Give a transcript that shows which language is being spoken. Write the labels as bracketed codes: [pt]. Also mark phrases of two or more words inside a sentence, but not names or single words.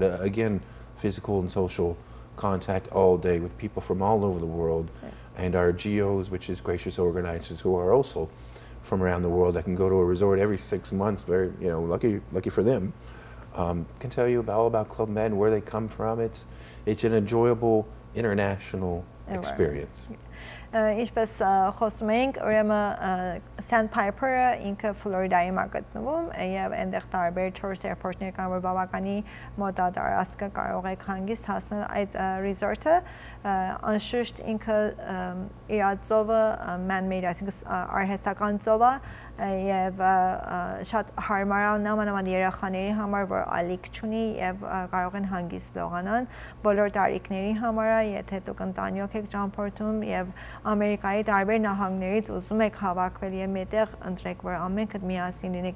[en] Again, physical and social contact all day with people from all over the world, and our GOs, which is gracious organizers, who are also from around the world, that can go to a resort every 6 months. Very, lucky for them. Can tell you all about Club Med and where they come from. It's an enjoyable international experience. [hy] Ինչպես խոսում էինք, ուրեմն Sandpiper-ը ինքը Ֆլորիդայի մա գտնվում եւ այնտեղ տարբեր 4 airport-ներ կան, որ բավականի մոտադարածքը կարող եք հանգիստ հասնել այդ resort-ը, անշուշտ ինքը իր ծովը man-made, այսինքն արհեստական ծով է եւ շատ հարմար է նամանավանդ երեխաների համար, որ ալիք չունի եւ կարող են հանգիստ լողանալ բոլոր տարիքների համար, եթե դուք ընտանիք եք ճամփորդում եւ Ամերիկայի տարբեր նահանգներից ուզում եք հավաքվել եւ մետեղ ընտրեք, որ ամենքդ միասին լինեք,